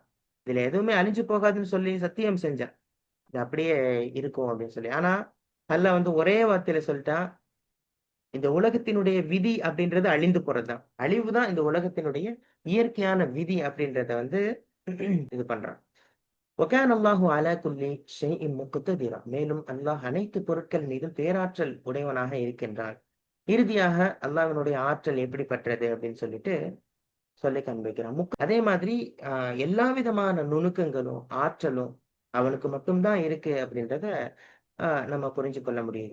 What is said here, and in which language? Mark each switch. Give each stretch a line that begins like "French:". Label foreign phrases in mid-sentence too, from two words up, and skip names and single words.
Tamil: இதுல எதுவுமே அழிஞ்சு போகாதுன்னு சொல்லி சத்தியம் செஞ்சான். இது அப்படியே இருக்கும் அப்படின்னு சொல்லி. ஆனா அல்லாஹ் வந்து ஒரே வார்த்தையில சொல்லிட்டான், இந்த உலகத்தினுடைய விதி அப்படின்றது அழிந்து போறதுதான். அழிவு தான் இந்த உலகத்தினுடைய இயற்கையான விதி அப்படின்றத வந்து இது பண்றான்.
Arabic: وَكَانَ اللَّهُ عَلَى كُلِّ شَيْءٍ مُقْتَدِرًا
Tamil: மேலும் அல்லாஹ் அனைத்து பொருட்கள் மீதும் பேராற்றல் உடையவனாக இருக்கின்றான். இறுதியாக அல்லாஹ்வினுடைய ஆற்றல் எப்படிப்பட்டது அப்படின்னு சொல்லிட்டு சொல்லி காண்பிக்கிறான். அதே மாதிரி அ எல்லா விதமான நுணுக்கங்களும், ஆற்றலும் அவனுக்கு மட்டும் தான் இருக்கு அப்படின்றத நம்ம புரிஞ்சு கொள்ள முடியுது.